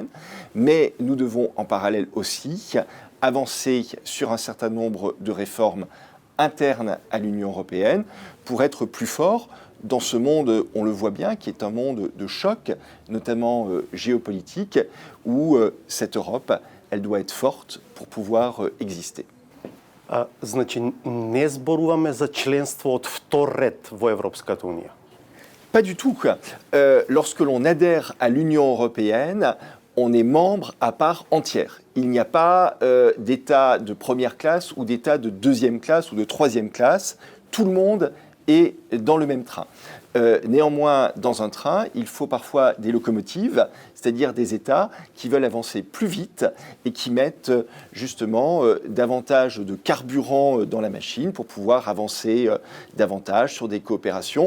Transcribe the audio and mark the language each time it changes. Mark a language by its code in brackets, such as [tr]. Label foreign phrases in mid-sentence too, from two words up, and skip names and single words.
[fr] Mais nous devons en parallèle aussi avancer sur un certain nombre de réformes internes à l'Union européenne pour être plus forts dans ce monde, on le voit bien, qui est un monde de choc, notamment géopolitique, où cette Europe, elle doit être forte pour pouvoir exister. [mk] Значи, не зборуваме за членство от втор ред во Европската унија. [fr] Pas du tout. Lorsque l'on adhère à l'Union européenne, on est membre à part entière. Il n'y a pas d'État de première classe ou d'État de deuxième classe ou de troisième classe. Tout le monde est dans le même train. Néanmoins, dans un train, il faut parfois des locomotives, c'est-à-dire des États qui veulent avancer plus vite et qui mettent justement davantage de carburant dans la machine pour pouvoir avancer davantage sur des coopérations.